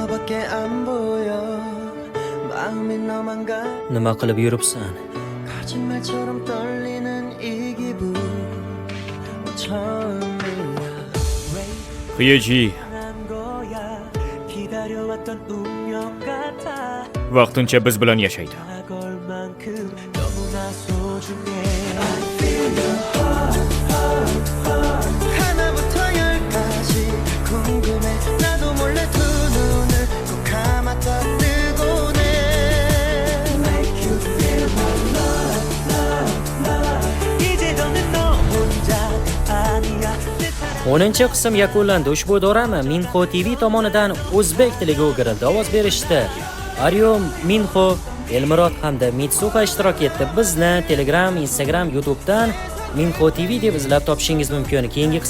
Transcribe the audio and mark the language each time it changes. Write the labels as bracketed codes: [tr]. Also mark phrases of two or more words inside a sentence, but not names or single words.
[ko] 내게 안 보여 마음이 너만 가 [uz] Nima qilib yuribsan? [ko] 거짓말처럼 떨리는 이 기분 처음이야 [uz] Xiyeji, [ko] 한 거야 기다려왔던 운명 같아 [uz] vaqtincha biz bilan yashaydi. [ko] 걸 만큼 너무나 소중해 하나부터 열까지 궁금해 나도 몰래 두 눈을 꼭 감았다 뜨곤 해 [en] Make you feel my love [ko] 이제 더는 너 혼자가 아니야 [uz] 10-qism yakunlandi. Ushbu dorami Minho TV tomonidan o'zbek tiliga o'girildi. Ovoz berishdi Aryo Minho, Elmurod hamda Mitsuha ishtirok etdi. Bizni Telegram, Instagram, YouTube'dan Minho TV deb izlab topishingiz mumkin.